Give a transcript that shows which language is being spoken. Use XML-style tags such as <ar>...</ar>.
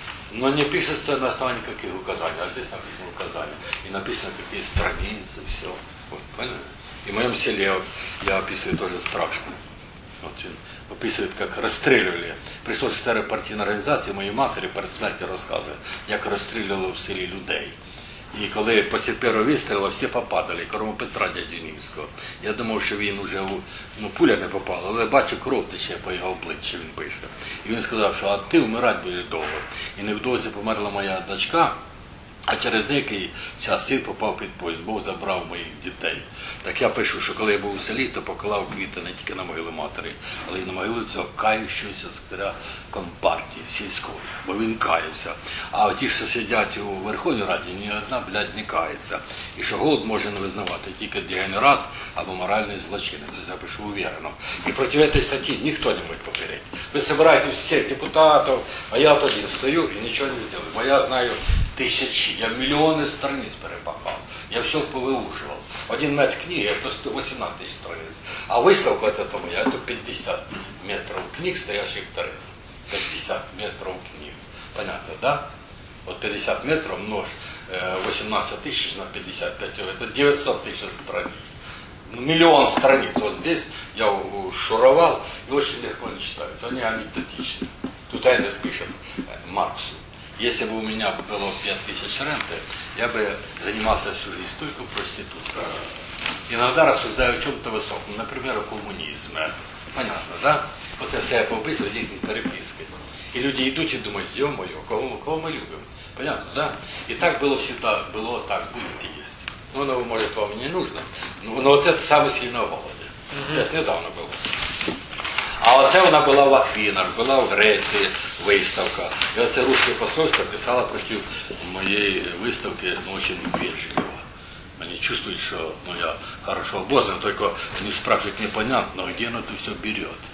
<ru>Но не пишется на основании каких указаний, а здесь написано указания. И написано, какие страницы, все. Вот, поняли? И в моем селе вот, я описываю тоже страшно. Вот, описывает, как расстреливали. Пришло старая партийная организация, моей матери перед смертью рассказывает, как расстреливали в селе людей.</ru> <uk>І коли після першого вистрілу всі попадали, кроме Петра дядю Німського. Я думав, що він уже, ну пуля не попала, але бачу кров тече по його обличчі, він пише. І він сказав, що а ти вмирати будеш довго. І невдовзі померла моя дочка, а через деякий час син попав під поїзд, Бог забрав моїх дітей. Так я пишу, що коли я був у селі, то поклав квіти не тільки на могилу матері, але й на могилу цього каючогося секретаря компартії сільської, бо він каявся. А ті, що сидять у Верховній Раді, ні одна, блядь, не кається. І що голод може не визнавати тільки дегенерат або моральний злочинець. Це я пишу уверено. І проти цієї статті ніхто не може попереть. Ви збираєте всіх депутатів, а я тоді стою і нічого не зроблю, бо я знаю тисячі, я мільйони страниць перепахав, я все повиушував.</uk> <ru>Один метр книги – это 118 тысяч страниц. А выставка от этого моя – это 50 метров книг, стоящих в Терезе. 50 метров книг. Понятно, да? от 50 метров множь 18 тысяч на 55, это 900 тысяч страниц. Миллион страниц вот здесь, я шуровал, и очень легко они читаются, они анекдотичны. Тут Айнес пишет Марксу: если бы у меня было 5000 ренты, я бы занимался всю жизнь только проституткой. Иногда рассуждаю о чем-то высоком, например, о коммунизме. Понятно, да? Вот это все я поописываю с их перепиской. И люди идут и думают: ё-моё, кого мы любим? Понятно, да? И так было всегда, было так, будет и есть. Но оно, может, вам не нужно. Но вот это самое сильное голоде. Это недавно было.</ru> <uk>А оце вона була в Афінах, була в Греції виставка. І оце русське посольство писало проти моєї виставки, ну, дуже вежливо. Мені чувствують, що, ну, я хорошо обознаний, тільки не спрашують, непонятно, де воно це все бере.</uk>